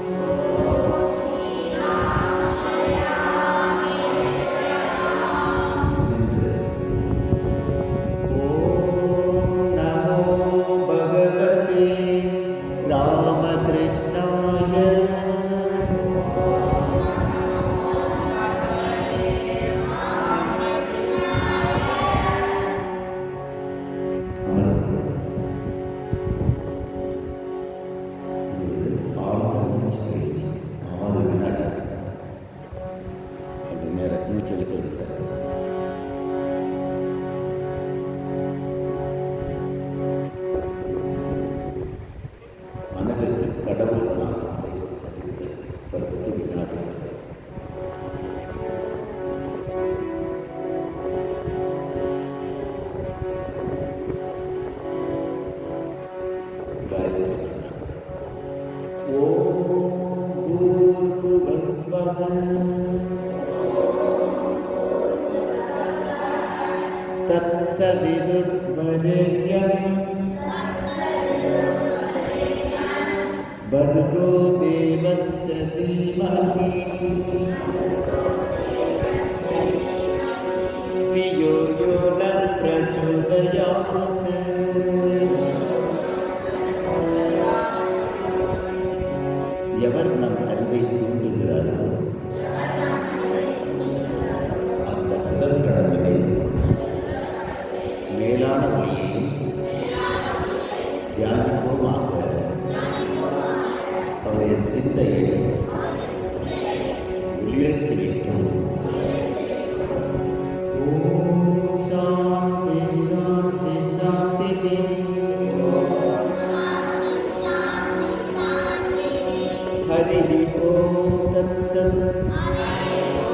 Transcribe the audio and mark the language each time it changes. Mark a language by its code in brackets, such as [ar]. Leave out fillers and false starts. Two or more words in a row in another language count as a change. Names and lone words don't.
[sa] நின்று ॐ नमो भगवते रामकृष्णाय। [ta] அமர்ந்து இப்பொழுது ஆழ்ந்த மூச்சு பயிற்சி 6 வினாடி. அப்படி நேரம் மூச்சு எடுத்து எடுத்த மனதிற்கு கடவுள் நாமத்தை சதித்தல் 10 வினாடிகள். [sa] गायत्री मंत्र। ओम भूर्भुवस्वः तत्सवितुर्वरेण्यं भर्गो देवस्य धीमहि धियो यो नः प्रचोदयात्। [ta] எவர் நம் அறிவை தூண்டுகிறாரோ அந்த சுடர் கடவுளை மேலான ஒளியை தியானிப்போமாக. அவருடைய சிந்தையை ஒளிரச் செய்யட்டும். [sa] ओम् शान्ति शान्ति शान्ति. हरि ओम तत्सत्।